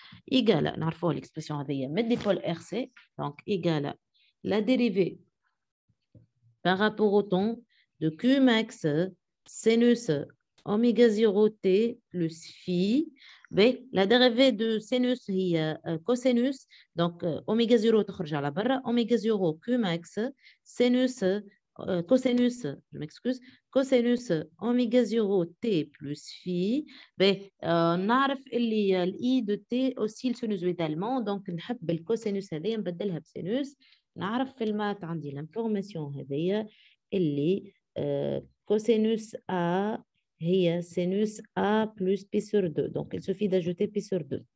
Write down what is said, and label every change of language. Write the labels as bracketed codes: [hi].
[fr] Égale, [ar] نعرفوا [fr] l'expression [ar] هذه من [fr] dipôle RC, donc égale la dérivée par rapport au temps de Q max sinus oméga 0 T plus phi B, la dérivée de sinus [ar] هي [fr] cosinus. Donc, [ar] oméga 0 تخرج على برا. [fr] Oméga 0 Q max. Sinus, cosinus, je m'excuse. Cosinus oméga 0 T plus phi. B, [ar] نعرف اللي ال [fr] I de T oscille sinusoïdalement. [ar] Donc, نحب الكوسينوس هذه نبدلها بسينوس. نعرف في المات عندي l'information هذه اللي [fr] cosinus A [ar] هي [fr] sinus A plus pi sur 2. Donc, il suffit d'ajouter pi sur 2.